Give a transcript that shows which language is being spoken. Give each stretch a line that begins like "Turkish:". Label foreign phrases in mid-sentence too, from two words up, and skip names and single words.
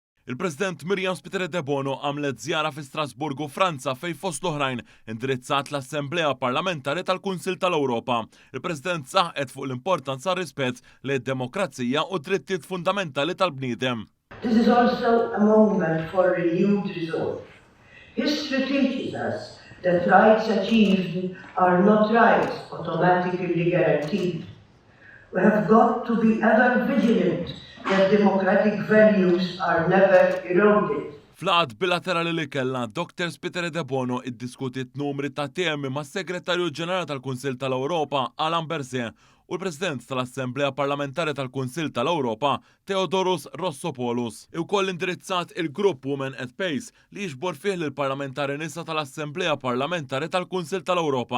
Maltese: Il-President Miriam Spiteri de Bono għamlet żjara fi Strasburgu, Franza, fejn fost l-oħrajn indirizzat l-Assemblea Parlamentari tal-Kunsill tal-Ewropa. Il-President saħqet fuq l-importanza rispett lid-demokrazija u drittijiet fundamentali tal-bniedem.
English: This is also a moment for renewed resolve. History teaches us that rights achieved are not rights automatically guaranteed. We have got to be ever vigilant that democratic values are never eroded.
Maltese: Fl-għad bilaterali li kellha, Dr. Spiteri de Bono iddiskutit numri ta' temi mas segretarju ġenerali tal-Kunsill tal-Ewropa Alain Berset u l-President tal-Assemblea Parlamentari tal-Kunsill tal-Ewropa Theodoros Rossopoulos. Ukoll indirizzat il-grupp Women at Pace li jiġbor fih lill-parlamentari nisa tal-Assemblea Parlamentari tal-Kunsill tal-Ewropa.